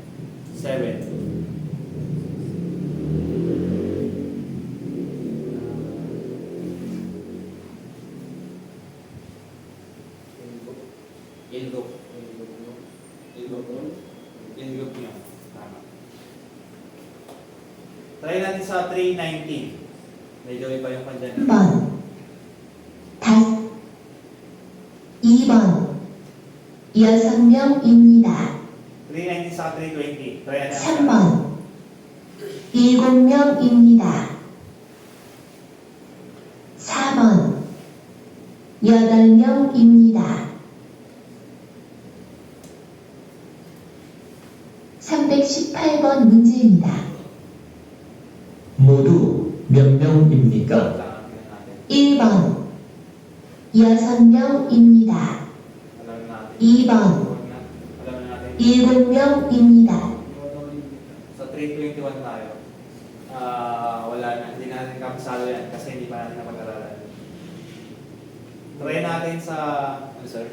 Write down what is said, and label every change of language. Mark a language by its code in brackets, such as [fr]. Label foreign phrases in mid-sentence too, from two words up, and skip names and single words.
[ko] 7. Ilgok. [tl] Ilgok nyo. Tama. Try natin sa 319. Medyo iba yung kandyan. [ko] 1번 2번 6명입니다. [tl] 319 sa 320. Try natin. [ko] 3번 7명입니다. 4번 8명입니다. 318번 문제입니다. 모두 몇 명입니까? [tl] Bilangan natin. [ko] 1번 6명입니다. [tl] Alam natin. [ko] 2번 [tl] Alam natin. [ko] 7명입니다. [tl] Sa 321 tayo. Wala na. Hindi natin kapisado yan kasi hindi pa natin napag-aralan. Try natin sa, ano sir?